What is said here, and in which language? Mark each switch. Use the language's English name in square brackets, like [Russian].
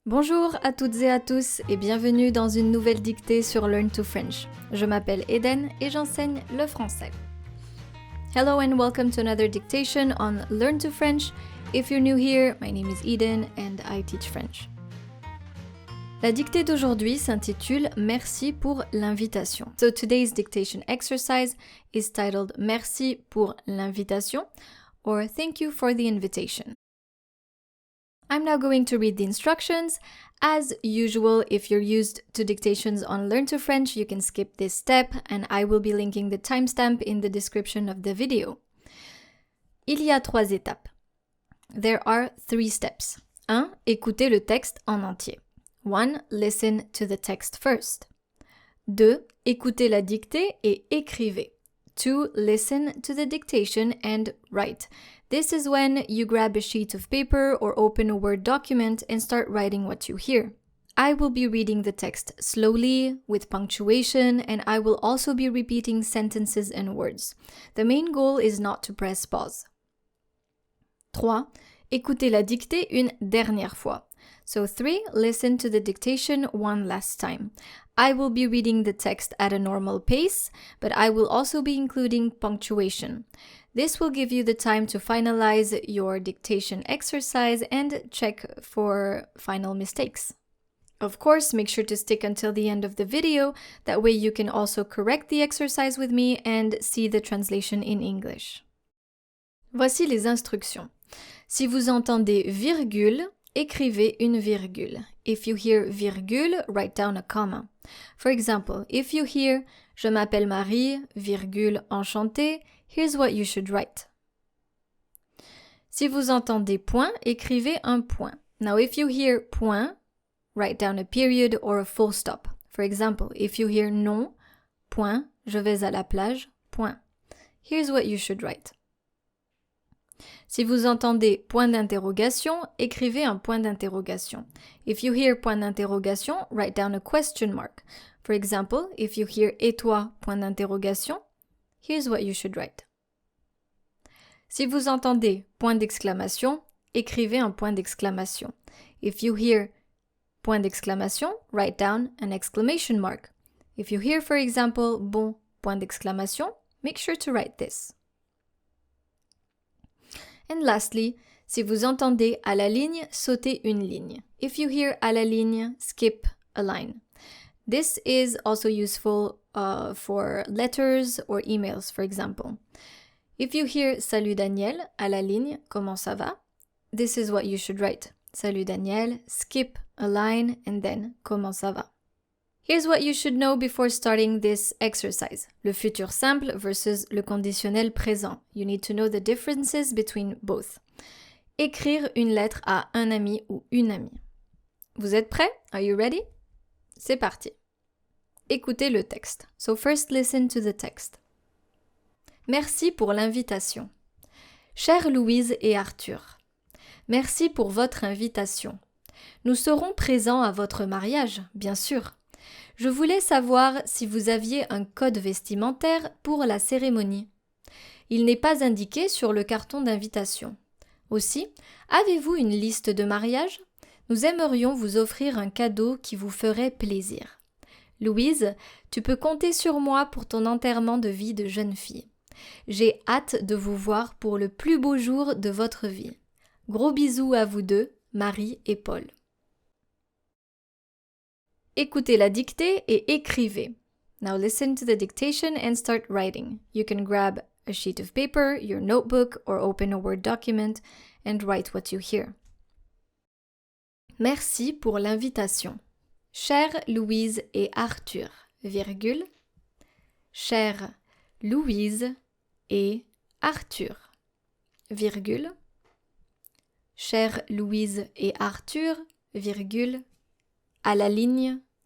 [French] Bonjour à toutes et à tous et bienvenue dans une nouvelle dictée sur Learn to French. Je m'appelle Eden et j'enseigne le français. [English] Hello and welcome to another dictation on Learn to French. If you're new here, my name is Eden and I teach French. [French] La dictée d'aujourd'hui s'intitule Merci pour l'invitation. [English] So today's dictation exercise is titled Merci pour l'invitation or Thank you for the invitation. I'm now going to read the instructions. As usual, if you're used to dictations on Learn to French, you can skip this step and I will be linking the timestamp in the description of the video. [French] Il y a 3 étapes. [English] There are 3 steps. [French] 1. Écoutez le texte en entier. 1. [English] Listen to the text first. [French] 2. Écoutez la dictée et écrivez. 2. [English] Listen to the dictation and write. This is when you grab a sheet of paper or open a Word document and start writing what you hear. I will be reading the text slowly, with punctuation, and I will also be repeating sentences and words. The main goal is not to press pause. 3. [French] Écoutez la dictée une dernière fois. [English] So 3. Listen to the dictation one last time. I will be reading the text at a normal pace, but I will also be including punctuation. This will give you the time to finalize your dictation exercise and check for final mistakes. Of course, make sure to stick until the end of the video, that way you can also correct the exercise with me and see the translation in English. [French] Voici les instructions. Si vous entendez virgule, écrivez une virgule. [English] If you hear virgule, write down a comma. For example, if you hear « [French] Je m'appelle Marie, virgule, enchantée [English] », here's what you should write. [French] Si vous entendez point, écrivez un point. [English] Now, if you hear point, write down a period or a full stop. For example, if you hear [French] non, point, je vais à la plage, point. [English] Here's what you should write. [French] Si vous entendez point d'interrogation, écrivez un point d'interrogation. [English] If you hear point d'interrogation, write down a question mark. For example, if you hear [French] et toi, point d'interrogation, [English] here's what you should write. [French] Si vous entendez point d'exclamation, écrivez un point d'exclamation. [English] If you hear point d'exclamation, write down an exclamation mark. If you hear, for example, [French] bon, point d'exclamation, [English] make sure to write this. And lastly, [French] si vous entendez à la ligne, sautez une ligne. [English] If you hear à la ligne, skip a line. This is also useful for letters or emails, for example. If you hear [French] Salut Daniel à la ligne, comment ça va? [English] This is what you should write. Salut Daniel, skip a line, and then [French] comment ça va? [English] Here's what you should know before starting this exercise. [French] Le futur simple versus le conditionnel présent. [English] You need to know the differences between both. [French] Écrire une lettre à un ami ou une amie. Vous êtes prêts? [English] Are you ready? [French] C'est parti. Écoutez le texte. [English] So first listen to the text. [French] Merci pour l'invitation. Chère Louise et Arthur, merci pour votre invitation. Nous serons présents à votre mariage, bien sûr. Je voulais savoir si vous aviez un code vestimentaire pour la cérémonie. Il n'est pas indiqué sur le carton d'invitation. Aussi, avez-vous une liste de mariage? Nous aimerions vous offrir un cadeau qui vous ferait plaisir. Louise, tu peux compter sur moi pour ton enterrement de vie de jeune fille. J'ai hâte de vous voir pour le plus beau jour de votre vie. Gros bisous à vous deux, Marie et Paul. Écoutez la dictée et écrivez. [English] Now listen to the dictation and start writing. You can grab a sheet of paper, your notebook, or open a Word document and write what you hear. [French] Merci pour l'invitation. Chère Louise et Arthur, virgule. Chère Louise et Arthur, virgule. Chère Louise et Arthur, virgule. À la ligne.